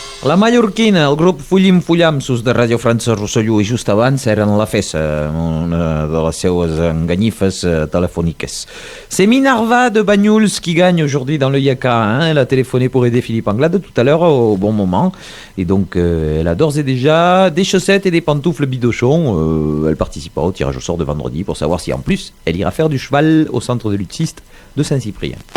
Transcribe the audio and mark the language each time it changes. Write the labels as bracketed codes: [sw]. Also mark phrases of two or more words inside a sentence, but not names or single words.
[ca] La mallorquina, el grup Fullim Fullamsos de Radio França Rosselló i just abans eren la Fessa, una de les seues enganyifes telefoniques. [fr] C'est Minerva de Banyuls qui gagne aujourd'hui dans le Yaka. Elle a téléphoné pour aider Philippe Anglade tout à l'heure au bon moment. Et donc elle a d'ores et déjà des chaussettes et des pantoufles bidochons. Elle participera au tirage au sort de vendredi pour savoir si en plus elle ira faire du cheval au centre de luthiste de Saint-Cyprien.